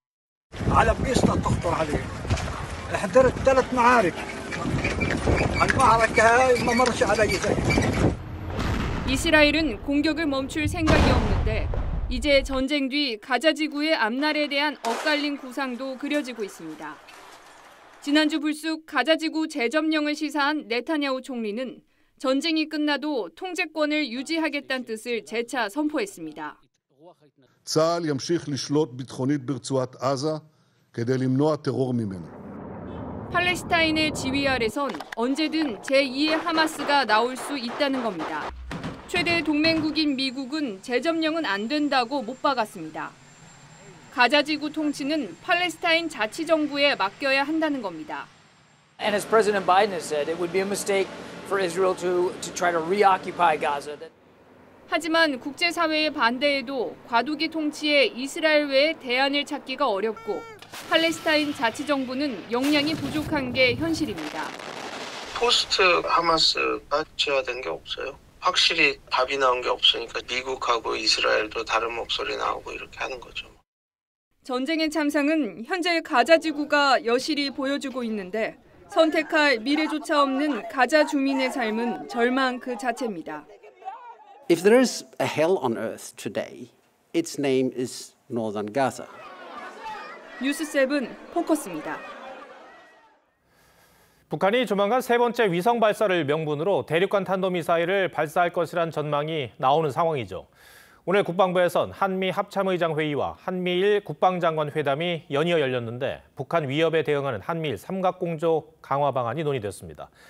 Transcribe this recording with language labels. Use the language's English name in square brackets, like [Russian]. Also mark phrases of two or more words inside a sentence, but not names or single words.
[Korean] 이스라엘은 공격을 멈출 생각이 없는데 이제 전쟁 뒤 가자 지구의 앞날에 대한 엇갈린 구상도 그려지고 있습니다. 지난주 불쑥 가자 지구 재점령을 시사한 네타냐후 총리는 전쟁이 끝나도 통제권을 유지하겠다는 뜻을 재차 선포했습니다. [Hebrew] צה"ל ימשיך לשלוט ביטחונית ברצועת עזה כדי למנוע טרור ממנו. [Korean] 팔레스타인의 지휘 아래선 언제든 제2의 하마스가 나올 수 있다는 겁니다. 최대 동맹국인 미국은 재점령은 안 된다고 못 박았습니다. 가자 지구 통치는 팔레스타인 자치정부에 맡겨야 한다는 겁니다. [English] And as President Biden has said, it would be a mistake for Israel to try to reoccupy Gaza. [Korean] 하지만 국제사회의 반대에도 과도기 통치에 이스라엘 외에 대안을 찾기가 어렵고 팔레스타인 자치정부는 역량이 부족한 게 현실입니다. 포스트 하마스가 제어된 게 없어요. 확실히 답이 나온 게 없으니까 미국하고 이스라엘도 다른 목소리 나오고 이렇게 하는 거죠. 전쟁의 참상은 현재 가자 지구가 여실히 보여주고 있는데 선택할 미래조차 없는 가자 주민의 삶은 절망 그 자체입니다. [English] If there is a hell on earth today, its name is Northern Gaza. [Korean] 뉴스7 포커스입니다. 북한이 조만간 세 번째 위성 발사를 명분으로 대륙간 탄도미사일을 발사할 것이란 전망이 나오는 상황이죠. 오늘 국방부에선 한미 합참의장 회의와 한미일 국방장관 회담이 연이어 열렸는데 북한 위협에 대응하는 한미일 삼각공조 강화 방안이 논의됐습니다.